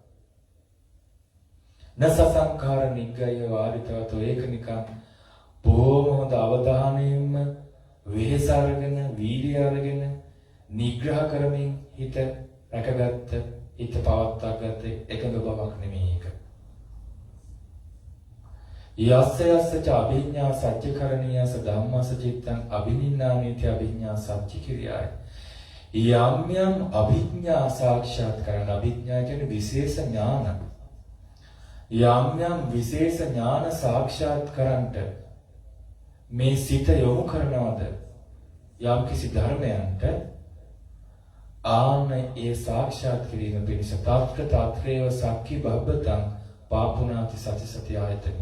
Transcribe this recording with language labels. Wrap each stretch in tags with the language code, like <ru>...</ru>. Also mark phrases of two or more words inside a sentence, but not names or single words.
<pi>නසසංකාර නිග්ගය වාරිතවතෝ.</pi> <si>ඒක නිකන් බොහොම හොඳ අවධානයෙන්ම වෙහෙස අරගෙන, වීර්ය අරගෙන, නිග්‍රහ කරමින් හිත රැකගත්ත, හිත පවත්වාගත්ත එකඟ බවක් නෙමෙයි ඒක.</si> <pi>යස්ස යස්ස ච අභිඥා සත්‍යකරණීයස ධම්මස චිත්තං අභිනින්නානීති අභිඥා සත්‍ය කිරියාය.</pi> <si>යම් යම් අභිඥා සාක්ෂාත් කරන, අභිඥා කියන්නේ විශේෂ ඥාන. යම් යම් විශේෂ ඥාන සාක්ෂාත් කරන්ට මේ සිත යොමු කරනවද යම් කිසි ධර්මයන්ට, ආන ඒ සාක්ෂාත් කිරීම පිණිස</si> <pi>තාත්‍ර තාත්‍රේව සක්කි බබ්බතං පාපුනාති සති සති ආයතනෙ.</pi>